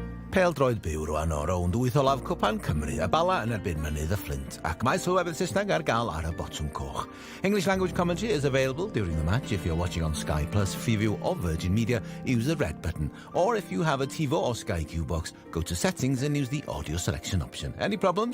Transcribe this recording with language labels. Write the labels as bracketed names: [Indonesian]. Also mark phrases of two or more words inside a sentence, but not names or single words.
[Welsh] Pêl-droed byw rwan o rownd 8 olaf Cwpan Cymru, y Bala yn erbyn mynydd y Flint, ac mae sylwebedd Saesneg ar gael ar y botwm coch. [English] English language commentary is available during the match. If you're watching on Sky Plus, Freeview or Virgin Media, use the red button. Or if you have a TiVo or Sky Q box, go to settings and use the audio selection option. Any problems?